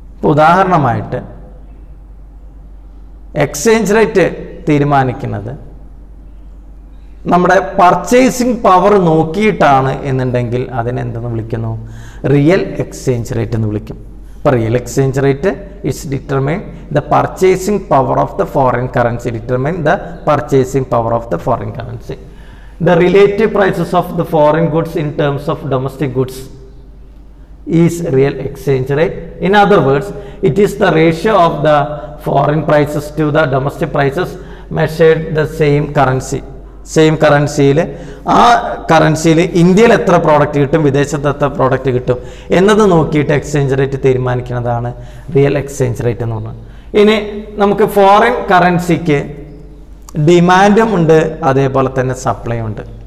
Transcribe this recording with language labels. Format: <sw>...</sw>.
<ml>ഉദാഹരണമായിട്ട് exchange rate തീരുമാനിക്കുന്നത് നമ്മുടെ പർച്ചേസിംഗ് പവർ നോക്കിയിട്ടാണ് എന്നുണ്ടെങ്കിൽ അതിനെന്തെന്ന് വിളിക്കുന്നു?</ml> <en>real exchange rate</en> <ml>എന്ന് വിളിക്കും. അപ്പോൾ</ml> <en>Real exchange rate is determine the purchasing power of the foreign currency, determine the purchasing power of the foreign currency. The relative prices of the foreign goods in terms of domestic goods is real exchange rate. In other words, it is the ratio of the foreign prices to the domestic prices measured the same currency.</en> <ml>Same കറൻസിയിൽ, ആ കറൻസിയിൽ ഇന്ത്യയിൽ എത്ര product കിട്ടും, വിദേശത്ത് എത്ര product കിട്ടും എന്നത് നോക്കിയിട്ട് exchange rate തീരുമാനിക്കുന്നതാണ് real exchange rate എന്ന് പറഞ്ഞത്. ഇനി നമുക്ക് ഫോറിൻ കറൻസിക്ക് ഡിമാൻഡും ഉണ്ട്, അതേപോലെ തന്നെ സപ്ലൈ ഉണ്ട്.</ml>